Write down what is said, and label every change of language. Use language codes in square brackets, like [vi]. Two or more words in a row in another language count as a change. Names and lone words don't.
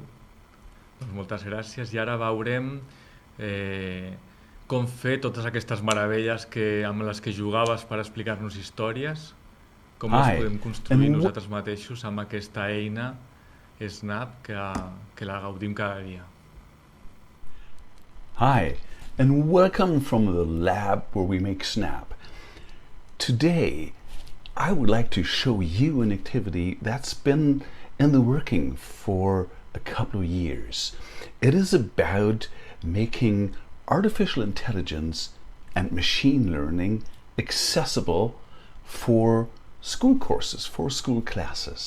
[ca] Doncs moltes gràcies, i ara veurem com fer totes aquestes meravelles amb les que jugaves per explicar-nos històries, com les podem construir nosaltres mateixos amb aquesta eina Snap que la gaudim cada dia. [en] Hi, and welcome from the lab where we make Snap. Today, I would like to show you an activity that's been in the working for a couple of years. It is about making artificial intelligence and machine learning accessible for school courses, for school classes.